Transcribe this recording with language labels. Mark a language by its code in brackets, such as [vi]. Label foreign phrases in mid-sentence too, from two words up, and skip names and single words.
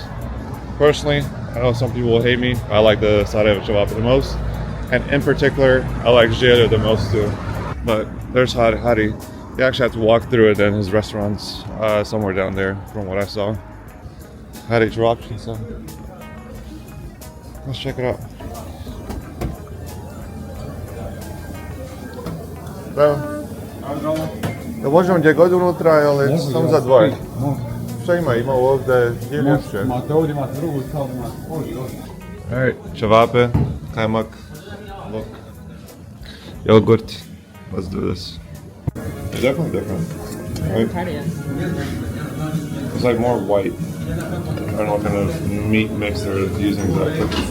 [en] Personally, I know some people will hate me. I like the Sarajevo Cevapi the most. And in particular, I like Zeljo the most too. But there's Hari. You actually have to walk through it, and his restaurant's somewhere down there from what I saw. Hari Cevape, so let's check it out. [bs] Da možemo gdje god unutra, ali samo za dvoje. Šta ima? Ima ovdje gdje ljepše? Imate ovdje, imate drugu, tamo imate. [en] Alright, [bs] Cevape, kajmak, [en] look, yogurt. Let's do this. It's definitely different, right? It's like more white. I don't know what kind of meat mix they're using exactly.